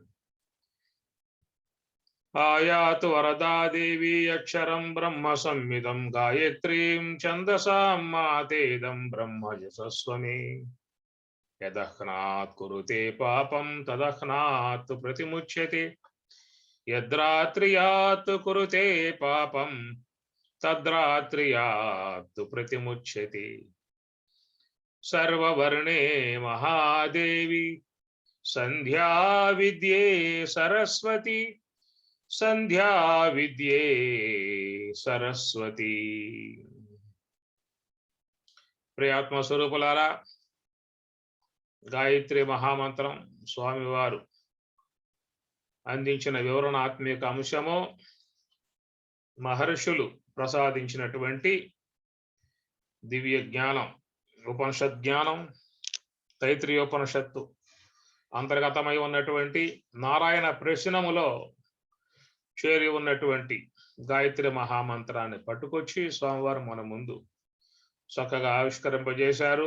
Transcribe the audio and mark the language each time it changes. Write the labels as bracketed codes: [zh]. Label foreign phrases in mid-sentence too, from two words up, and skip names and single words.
[sa] ఆయాతు వరదా దేవి అక్షరం బ్రహ్మ సంహితం గాయత్రీం ఛందసాం మాతేదం బ్రహ్మ యశస్వమే. యదహ్నాత్ కురుతే పాపం తదహ్నాత్ ప్రతిముచ్యతే. యద్రాత్ర్యాత్ కురుతే పాపం తద్రాత్ర్యాత్ ప్రతిముచ్యతే. सर्ववर्णे महादेवी संध्या विद्ये सरस्वती संध्या विद्ये सरस्वती. [te] ప్రియాత్మ స్వరూపులారా, గాయత్రి మహామంత్రం స్వామివారు అందించిన వివరణాత్మక అంశము మహర్షులు ప్రసాదించినటువంటి దివ్య జ్ఞానం, ఉపనిషత్ జ్ఞానం, తైత్రీయోపనిషత్తు అంతర్గతమై ఉన్నటువంటి నారాయణ ప్రశ్నములో చేరి ఉన్నటువంటి గాయత్రి మహామంత్రాన్ని పట్టుకొచ్చి స్వామివారు మన ముందు చక్కగా ఆవిష్కరింపజేశారు.